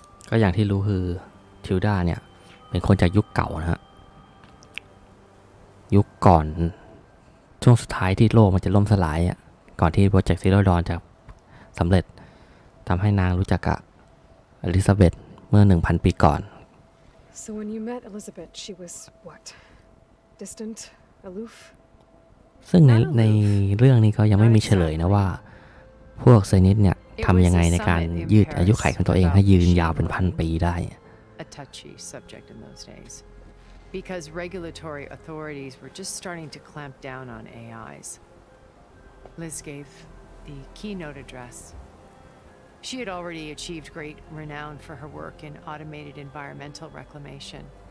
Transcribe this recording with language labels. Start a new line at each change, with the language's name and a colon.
Thai: ก็อย่างที่รู้คือทิลดาเนี่ยเป็นคนจากยุคเก่านะฮะยุคก่อนช่วงสุดท้ายที่โลกมันจะล่มสลายก่อนที่โปรเจกต์ซีโร่ดอนจะสำเร็จทำให้นางรู้จักกับอลิซาเบธเมื่อ 1,000 ปีก่อน
English: So when you met Elizabeth, she was what? Distant, aloof?
Thai: ซึ่งในเรื่องนี้ก็ยังไม่มีเฉลยนะว่าพวกไซนิสเนี่ยทำยังไงในการยืดอายุขัยของตัวเองให้ยืนยาวเป็นพันปีได้
English: A touchy subject in those days, because regulatory authorities were just starting to clamp down on AIs. Liz gave the keynote address. She had already achieved great renown for her work in automated environmental reclamation.